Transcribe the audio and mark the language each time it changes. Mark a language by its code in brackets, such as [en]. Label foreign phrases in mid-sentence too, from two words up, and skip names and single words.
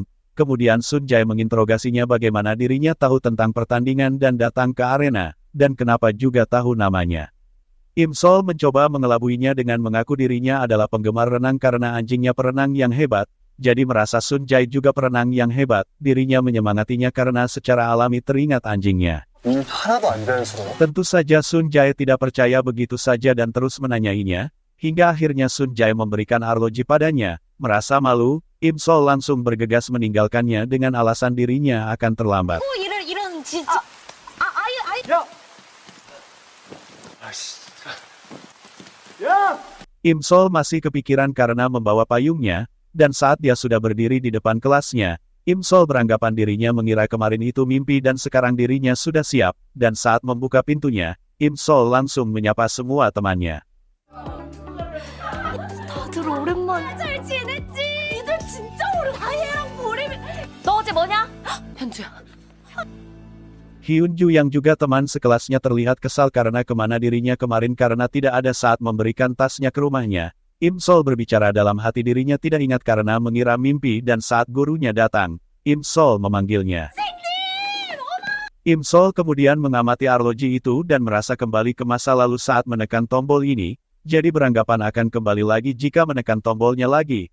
[id] Kemudian Sun Jae menginterogasinya bagaimana dirinya tahu tentang pertandingan dan datang ke arena, dan kenapa juga tahu namanya. Im Sol mencoba mengelabuinya dengan mengaku dirinya adalah penggemar renang karena anjingnya perenang yang hebat, jadi merasa Sun Jae juga perenang yang hebat, dirinya menyemangatinya karena secara alami teringat anjingnya. [ko] 하나도 안 자연스러워. [id] Tentu saja Sun Jae tidak percaya begitu saja dan terus menanyainya, hingga akhirnya Sun Jae memberikan arloji padanya. Merasa malu, Im Sol langsung bergegas meninggalkannya dengan alasan dirinya akan terlambat. [ko] 이런 진짜. 아이. [id] Im Sol masih kepikiran karena membawa payungnya, dan saat dia sudah berdiri di depan kelasnya, Im Sol beranggapan dirinya mengira kemarin itu mimpi dan sekarang dirinya sudah siap, dan saat membuka pintunya, Im Sol langsung menyapa semua temannya. [ko] 다들 오랜만에 잘 지냈지? 니들 진짜 오래 다혜랑 보림이. 너 어제 뭐냐? 현주야. [id] Hyun Ju yang juga teman sekelasnya terlihat kesal karena kemana dirinya kemarin karena tidak ada saat memberikan tasnya ke rumahnya. Im Sol berbicara dalam hati dirinya tidak ingat karena mengira mimpi dan saat gurunya datang, Im Sol memanggilnya. Im Sol kemudian mengamati arloji itu dan merasa kembali ke masa lalu saat menekan tombol ini, jadi beranggapan akan kembali lagi jika menekan tombolnya lagi.